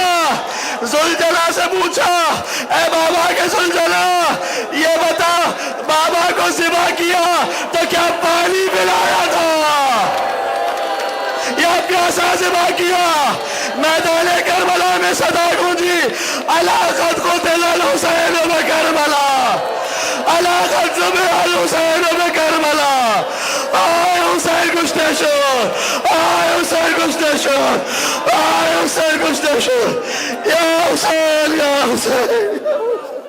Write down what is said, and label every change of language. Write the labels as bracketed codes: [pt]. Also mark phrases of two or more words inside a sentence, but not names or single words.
[ur] زلزلہ سے پوچھا، اے بابا کے زلزلہ، یہ بتا بابا کو ذبح کیا تو کیا پانی پلایا تھا یا پیاسا ذبح کیا? میدان کربلا میں صدا گونجی, [ar] ألا قد قتل الحسين بكربلا, ألا قد ذبح الحسين بكربلا. [ur] اے حسین کشتۂ شور، اے حسین کشتۂ شور، اے حسین کشتۂ شور، یا حسین یا حسین.